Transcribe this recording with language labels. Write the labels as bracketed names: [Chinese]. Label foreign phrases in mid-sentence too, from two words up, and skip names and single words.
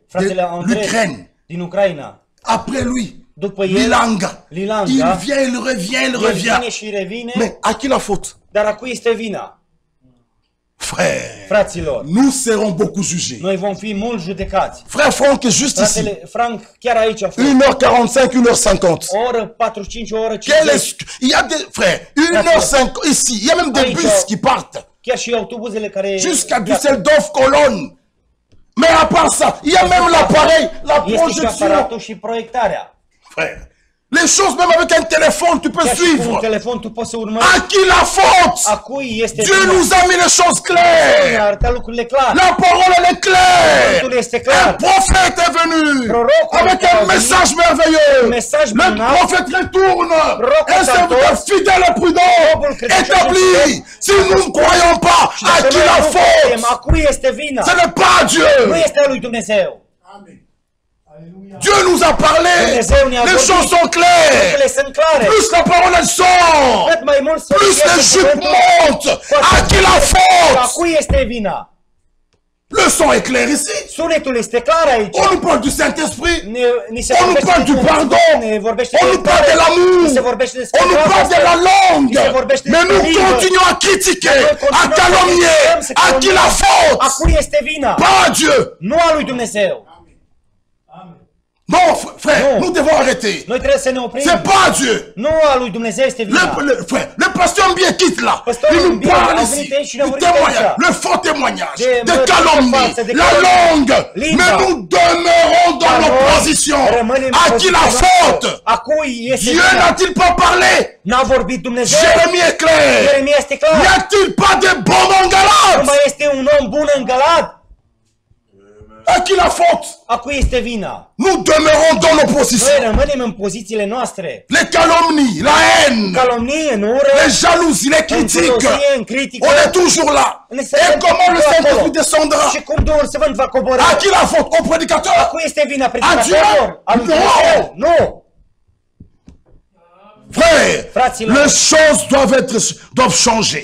[Romanian] Fratele Andrei [French] l'Ukraine. [Romanian] din Ucraina. [French] Après lui, [Romanian] După el, [French] Lilanga. [Romanian] Lilanga. [French] Il vient, il revient, il [Romanian] el [French] revient. [Romanian] vine și revine, [French] Mais à qui la faute? [Romanian] dar a cui este vina? [French] Frère, [Romanian] Fraților, [French] nous serons beaucoup jugés. [Romanian] noi vom fi mult judecați. [French] Frère Franck est juste ici. [Romanian] Fratele Frank chiar aici a fost. [French] 1h45, 1h50. [Romanian] O oră 45, o oră [French] Quel [Romanian] 50. [French] est... Il y a des... Frère, 1h50 ici. Il y a même des [Romanian] Aici. [French] bus qui partent. [Romanian] Chiar și autobuzele care... [French] Jusqu'à Düsseldorf, Cologne. Mais à part ça, il y a même l'appareil, la [Romanian] Este și [French] projection. [Romanian] aparatul și proiectarea. [French] Frère, les choses, même avec un téléphone, tu peux [Romanian] Chiar și cu un [French] suivre. [Romanian] telefon tu poți să urmărești. [French] À qui la faute? [Romanian] A cui este [French] Dieu [Romanian] vina? [French] nous a mis les choses [Romanian] Ne-a [French] claires. [Romanian] arătat lucrurile clare. [French] La parole, elle est claire. [Romanian] Cuvântul este [French] Un [Romanian] clar. [French] prophète est venu [Romanian] Prorocul [French] avec [Romanian] a [French] un [Romanian] venit, [French] message merveilleux. [Romanian] un mesaj [French] Le [Romanian] minunat. [French] prophète retourne. [Romanian] Prorocul [French] Un [Romanian] s-a [French] serviteur [Romanian] întors. [French] fidèle et prudent, [Romanian] Robul credincios și [French] établi. [Romanian] fidel. [French] Si nous ne croyons pas, [Romanian] Și [French] à [Romanian] dacă [French] qui [Romanian] noi [French] la [Romanian] nu [French] faute? [Romanian] credem, a cui este vina? [French] Ce n'est pas [Romanian] Nu [French] Dieu. [Romanian] este a lui Dumnezeu. [French] Dieu nous a parlé. [Romanian] Dumnezeu ne-a [French] Les [Romanian] vorbit. [French] choses sont claires. [Romanian] Lucrurile sunt clare. [French] Plus la parole elle sort, [Romanian] Cât mai mult se [French] plus [Romanian] iese [French] les jupes [Romanian] cuvântul, [French] montent. À qui la [Romanian] a [French] faute? [Romanian] cui este vina? [French] Le son est clair ici. [Romanian] Sunetul este clar aici. [French] On nous parle du Saint-Esprit. [Romanian] Ni se [French] On nous [Romanian] vorbește [French] parle du [Romanian] de [French] pardon. [Romanian] ne vorbește [French] On [Romanian] de [French] nous parle de [Romanian] iertare, ni se [French] l'amour. [Romanian] vorbește despre [French] On nous parle de la langue. [Romanian] Ni se vorbește [French] Mais [Romanian] despre [French] nous [Romanian] limbă. [French] continuons à critiquer, [Romanian] Noi [French] à [Romanian] continuăm să [French] calomnier. [Romanian] criticăm, să [French] À qui la [Romanian] calomniem. [French] faute? [Romanian] A cui este vina? [French] Pas à Dieu. [Romanian] Nu a lui Dumnezeu. [French] Non, frère, [Romanian] Non. [French] nous devons arrêter. [Romanian] Noi trebuie să ne oprim. [French] C'est pas à Dieu. [Romanian] Nu a lui Dumnezeu este vina. [French] Frère, le pasteur Mbie quitte là. [Romanian] Pasteur [French] Il nous [Romanian] Mbie [French] parle [Romanian] a [French] ici [Romanian] venit aici și ne-a [French] du [Romanian] vorbit [French] témoignage, [Romanian] aici. [French] le faux témoignage, [Romanian] De [French] des [Romanian] mărturii [French] calomnies, [Romanian] false, de [French] la [Romanian] calomnii, [French] langue. [Romanian] limba. [French] Mais nous demeurons dans [Romanian] Dar [French] nos [Romanian] noi [French] positions. [Romanian] rămânem [French] À [Romanian] în [French] qui la [Romanian] poziția [French] faute? [Romanian] noastră. A cui este [French] Dieu [Romanian] vina? [French] n'a-t-il pas parlé? [Romanian] N-a vorbit Dumnezeu? [French] Jérémie est clair. [Romanian] Ieremia este [French] N'y [Romanian] clar. [French] a-t-il pas de bons en [Romanian] Nu [French] Galate? [Romanian] mai este un om bun în Galad? [French] À qui la faute? [Romanian] A cui este vina? [French] Nous demeurons dans nos [Romanian] Noi [French] positions. [Romanian] rămânem în pozițiile noastre. [French] Les calomnies, la haine, [Romanian] Calomnie, în ură, [French] les jalousies, les [Romanian] în [French] critiques. [Romanian] gelozie, în critică. [French] On est toujours là. Et comment le Saint-Esprit descendra? [Romanian] Și cum Duhul Sfânt va coborî? [French] À qui la faute? Au [Romanian] A [French] prédicateur? [Romanian] cui este vina? [French] Adieu? [Romanian] Predicatorilor? A lui Nu! Dumnezeu? Nu! [French] Frère, [Romanian] Fraților, [French] les choses doivent changer.